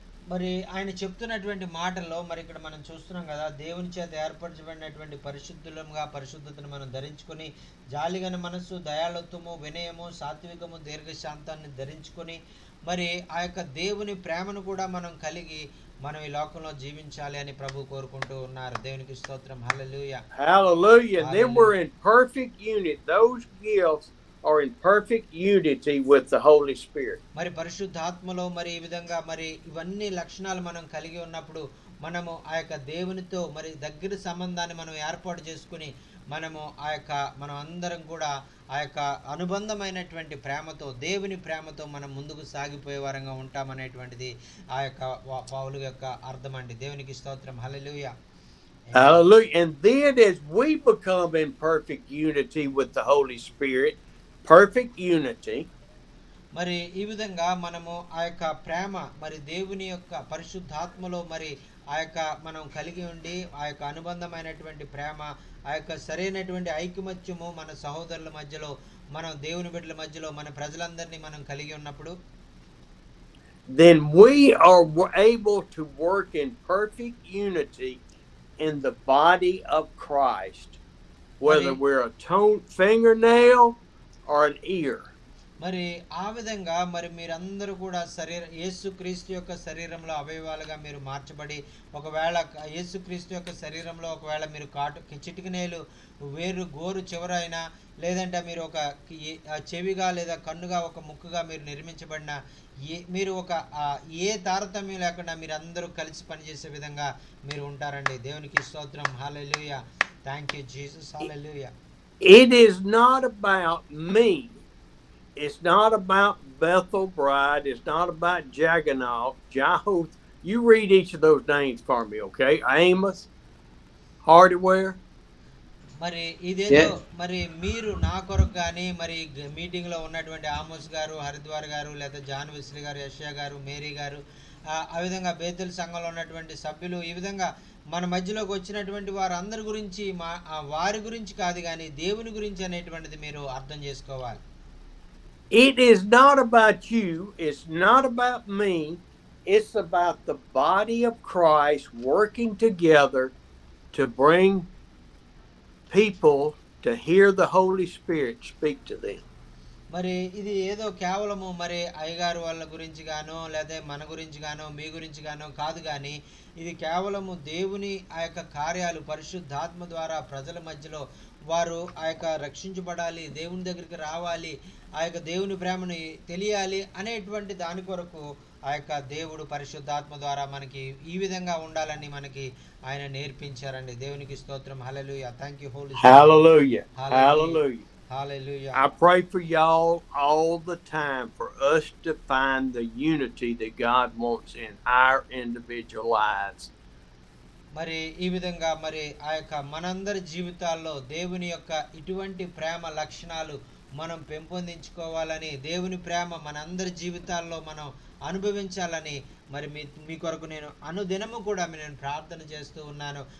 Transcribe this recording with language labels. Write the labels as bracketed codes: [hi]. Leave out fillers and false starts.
[te] మరి ఆయన చెప్తున్నటువంటి మాటల్లో మరి ఇక్కడ మనం చూస్తున్నాం కదా, దేవుని చేత ఏర్పరచబడినటువంటి పరిశుద్ధతను మనం ధరించుకొని జాలిగల మనస్సు, దయాళుత్వము, వినయము, సాత్వికము, దీర్ఘశాంతాన్ని ధరించుకొని మరి ఆ యొక్క దేవుని ప్రేమను కూడా మనం కలిగి మనం ఈ లోకంలో జీవించాలి అని ప్రభు కోరుకుంటూ ఉన్నారు. దేవునికి స్తోత్రం. హల్లెలూయా. [en] Hallelujah. And then we're in perfect unity. Those gifts are in perfect unity with the Holy Spirit. [te] మరి పరిశుద్ధాత్మలో మరి ఈ విధంగా మరి ఇవన్నీ లక్షణాలు మనం కలిగి ఉన్నప్పుడు మనము ఆ యొక్క దేవునితో మరి దగ్గర సంబంధాన్ని మనం ఏర్పాటు చేసుకుని మనం అందరం కూడా ఆ యొక్క అనుబంధమైనటువంటి ప్రేమతో, దేవుని ప్రేమతో మనం ముందుకు సాగిపోయే వారంగా ఉంటామనేటువంటిది ఆ యొక్క పౌలు యొక్క అర్థం అండి. దేవునికి స్తోత్రం. హల్లెలూయా. [en] Hallelujah. And then as we become in perfect unity with the Holy Spirit, perfect unity, [te] మరి ఈ విధంగా మనము ఆ యొక్క ప్రేమ మరి దేవుని యొక్క పరిశుద్ధాత్మలో మరి ఆ యొక్క మనం కలిగి ఉండి ఆ యొక్క అనుబంధమైనటువంటి ప్రేమ, ఆ యొక్క సరైనటువంటి ఐకమత్యము మన సహోదరుల మధ్యలో, మనం దేవుని బిడ్డల మధ్యలో, మన ప్రజలందరినీ మనం కలిగి ఉన్నప్పుడు [en] then we are able to work in perfect unity in the body of Christ, whether we're a fingernail or an ear. [te] మరి ఆ విధంగా మరి మీరందరూ కూడా యేసుక్రీస్తు యొక్క శరీరంలో అవయవాలుగా మీరు మార్చబడి, ఒకవేళ యేసుక్రీస్తు యొక్క శరీరంలో ఒకవేళ మీరు చిటికినేలు, వేరు గోరు చివరైనా, లేదంటే మీరు ఒక చెవిగా లేదా కన్నుగా ఒక ముక్కుగా మీరు నిర్మించబడిన మీరు ఏ తారతమ్యం లేకుండా మీరు అందరూ కలిసి పనిచేసే విధంగా మీరు ఉంటారండి. దేవునికి స్తోత్రం. హల్లెలూయా. [en] Thank you Jesus. [te] Hallelujah. [en] It is not about me. It's not about Bethel Bride. It's not about Jagganoff, Jahoth. You read each of those names for me, okay? Amos, Hardware. [te] మరి ఇదేదో మరి మీరు నా కొరకు కానీ మరి మీటింగ్లో ఉన్నటువంటి ఆమోస్ గారు, హరిద్వార్ గారు, లేదా జాన్ వెస్లీ గారు, యెషయా గారు, మేరీ గారు, ఆ విధంగా బేతెల్ సంఘంలో ఉన్నటువంటి సభ్యులు, ఈ విధంగా మన మధ్యలోకి వచ్చినటువంటి వారందరి గురించి వారి గురించి కాదు కానీ దేవుని గురించి అనేటువంటిది మీరు అర్థం చేసుకోవాలి. [en] It is not about you. It's not about me. It's about the body of Christ working together to bring people to hear the Holy Spirit speak to them. [te] మరి ఇది ఏదో కేవలము మరి అయ్యగారు వాళ్ళ గురించి గానో లేదా మన గురించి గానో మీ గురించి గానో కాదు, కానీ ఇది కేవలము దేవుని ఆ యొక్క కార్యాలు పరిశుద్ధాత్మ ద్వారా ప్రజల మధ్యలో వారు ఆ యొక్క రక్షించబడాలి, దేవుని దగ్గరికి రావాలి, ఆ యొక్క దేవుని ప్రేమని తెలియాలి అనేటువంటి దాని కొరకు ఆ యొక్క దేవుడు పరిశుద్ధాత్మ ద్వారా మనకి ఈ విధంగా ఉండాలని మనకి ఆయన నేర్పించారండి. దేవునికి స్తోత్రం. హల్లెలూయా. [en] Thank you Holi spirit. Hallelujah. [te] Hallelujah. [en] Hallelujah. [te] Hallelujah. [en] I pray for y'all all the time for us to find the unity that God wants in our individual lives. [te] మరి ఈ విధంగా మరి ఆ యొక్క మనందరి జీవితాల్లో దేవుని యొక్క ఇటువంటి ప్రేమ లక్షణాలు మనం పెంపొందించుకోవాలని, దేవుని ప్రేమ మనందరి జీవితాల్లో మనం అనుభవించాలని మరి మీ కొరకు నేను అనుదినము కూడా నేను ప్రార్థన చేస్తూ ఉన్నాను.